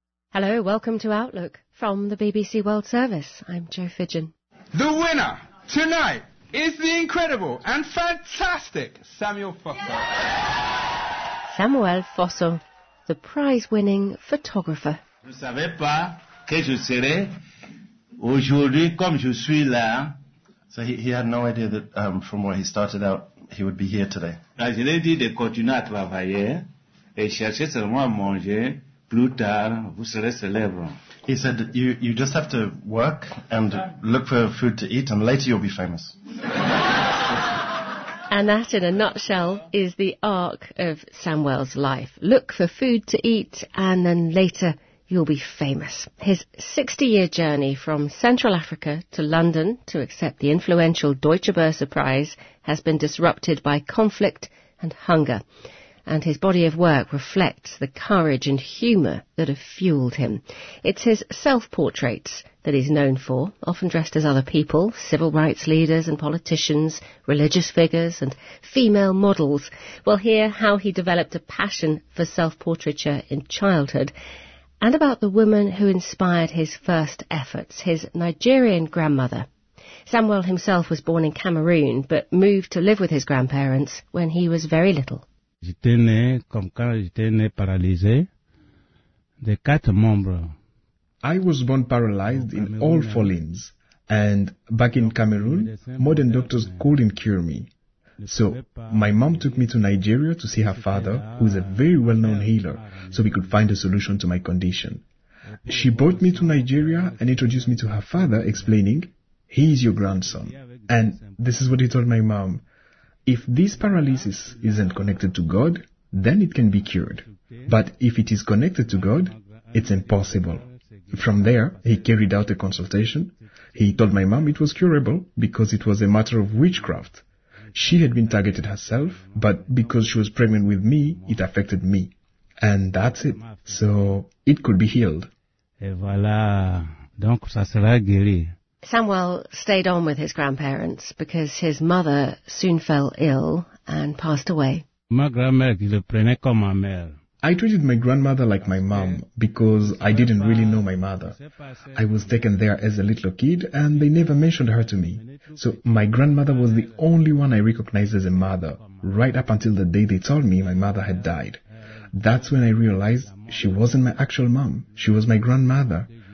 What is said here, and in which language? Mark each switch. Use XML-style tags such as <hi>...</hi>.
<en>Hello, welcome to Outlook from the BBC World Service. I'm Jo Fidgen. The winner tonight is the incredible and fantastic Samuel Fosso. Yeah! Samuel Fosso, the prize-winning photographer.</en> <fr>Je ne savais pas que je serais aujourd'hui comme je suis là.</fr> <en>So he had no idea that from where he started out, he would be here today.</en> <fr>Je l'ai dit de continuer à travailler et chercher seulement à manger. Plus tard, vous serez célèbre.</fr> <en>He said, you just have to work and look for food to eat and later you'll be famous. And that, in a nutshell, is the arc of Samuel's life. Look for food to eat, and then later you'll be famous. His 60-year journey from Central Africa to London to accept the influential Deutsche Börse Prize has been disrupted by conflict and hunger. And his body of work reflects the courage and humour that have fuelled him. It's his self-portraits that he's known for, often dressed as other people, civil rights leaders and politicians, religious figures and female models. We'll hear how he developed a passion for self-portraiture in childhood and about the woman who inspired his first efforts, his Nigerian grandmother. Samuel himself was born in Cameroon but moved to live with his grandparents when he was very little.</en> <fr>J'étais né comme quand j'étais né paralysé de quatre membres.</fr> <en>I was born paralyzed in all four limbs, and back in Cameroon, modern doctors couldn't cure me. So my mom took me to Nigeria to see her father, who is a very well-known healer, so we could find a solution to my condition. She brought me to Nigeria and introduced me to her father, explaining, "He is your grandson." And this is what he told my mom: if this paralysis isn't connected to God, then it can be cured. But if it is connected to God, it's impossible. From there, he carried out a consultation. He told my mom it was curable because it was a matter of witchcraft. She had been targeted herself, but because she was pregnant with me, it affected me. And that's it. So it could be healed.</en> <fr>Et voilà. Donc ça sera guéri.</fr> <en>Samuel stayed on with his grandparents because his mother soon fell ill and passed away.</en> <fr>Ma grand-mère, je le prenais comme ma mère.</fr> <en>I treated my grandmother like my mom because I didn't really know my mother. I was taken there as a little kid and they never mentioned her to me. So my grandmother was the only one I recognized as a mother, right up until the day they told me my mother had died. That's when I realized she wasn't my actual mom. She was my grandmother.</en>